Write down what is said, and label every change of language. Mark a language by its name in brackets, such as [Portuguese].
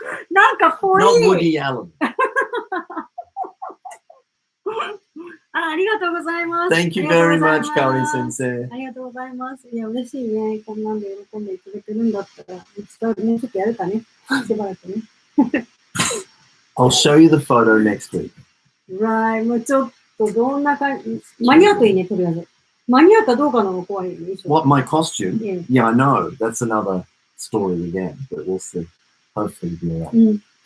[Japanese] なんかぽい。 [English] Not Woody Allen. [Japanese] ありがとうございます。 [English] Thank you very much, Kaori 先生。 [Japanese] ありがとうございます。いや、嬉しいね。こんなんで喜んでいただけるんだったら、ちょっとやるかね。しばらくね。 [English] I'll show you the photo next week. [Japanese] Right. もうちょっとどんな感じ、間に合うといいね、とりあえず。間に合うかどうかの方が怖いよね。 [English] What, my costume? Yeah. Yeah, I know. That's another story again, but we'll see. Hopefully, do that.